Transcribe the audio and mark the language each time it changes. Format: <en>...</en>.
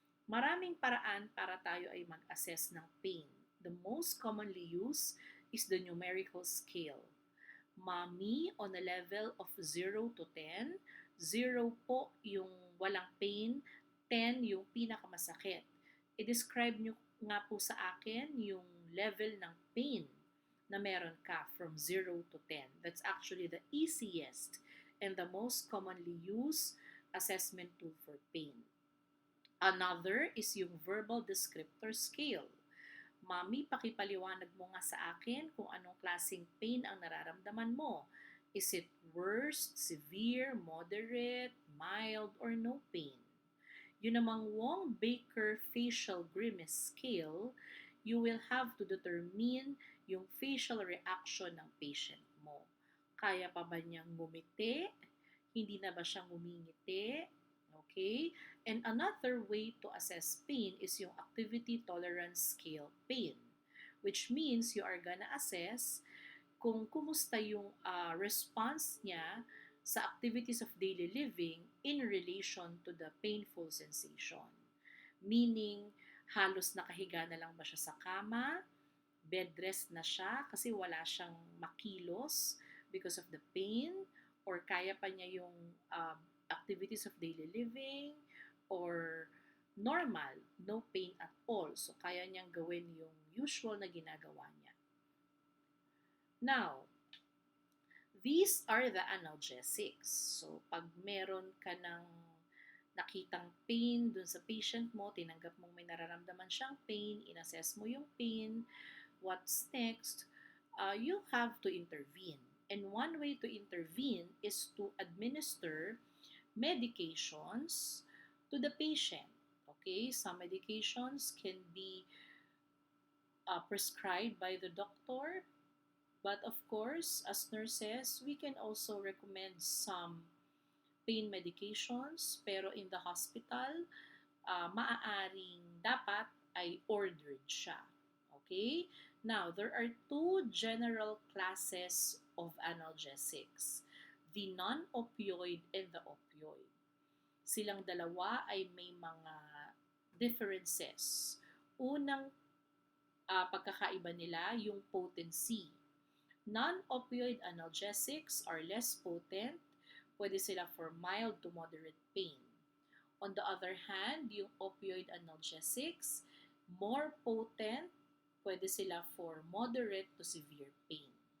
<tl>Maraming paraan para tayo ay mag-assess ng pain.</tl> <en>The most commonly used is the numerical scale.</en> <tl>Mommy,</tl> <en>on a level of 0 to 10,</en> <tl>0 po yung walang pain, 10 yung pinakamasakit. I-describe nyo nga po sa akin yung level ng pain na meron ka from 0 to 10.</tl> <en>That's actually the easiest and the most commonly used assessment tool for pain. Another is yung verbal descriptor scale.</en> <tl>Mami, pakipaliwanag mo nga sa akin kung anong klaseng pain ang nararamdaman mo.</tl> <en>Is it worst, severe, moderate, mild, or no pain? Yun namang Wong-Baker facial grimace scale, you will have to determine yung facial reaction ng patient mo.</en> <tl>Kaya pa ba niyang ngumiti? Hindi na ba siya ngumingiti?</tl> <en>Okay? And another way to assess pain is yung activity tolerance scale pain, which means you are gonna assess</en> <tl>kung kumusta yung response niya</tl> <en>sa activities of daily living in relation to the painful sensation.</en> <tl>Meaning, halos nakahiga na lang ba siya sa kama? Bed rest na siya kasi wala siyang makilos</tl> <en>because of the pain? Or</en> <tl>kaya pa niya yung</tl> <en>activities of daily living? Or normal, no pain at all.</en> <tl>So, kaya niyang gawin yung usual na ginagawa niya.</tl> <en>Now, these are the analgesics.</en> <tl>So, pag meron ka ng nakitang pain dun sa patient mo, tinanggap mong may nararamdaman siyang pain, inassess mo yung pain,</tl> <en>what's next, you have to intervene. And one way to intervene is to administer medications to the patient. Okay, some medications can be prescribed by the doctor, but of course, as nurses, we can also recommend some pain medications, pero in the hospital,</en> <tl>maaaring dapat ay ordered siya.</tl> <en>Okay? Now, there are two general classes of analgesics, the non-opioid and the opioid.</en> <tl>Silang dalawa ay may mga differences. Unang pagkakaiba nila, yung potency.</tl> <en>Non-opioid analgesics are less potent. Pwede sila for mild to moderate pain. On the other hand, yung opioid analgesics, more potent,</en> <tl>pwede sila</tl> <en>for moderate to severe pain.</en>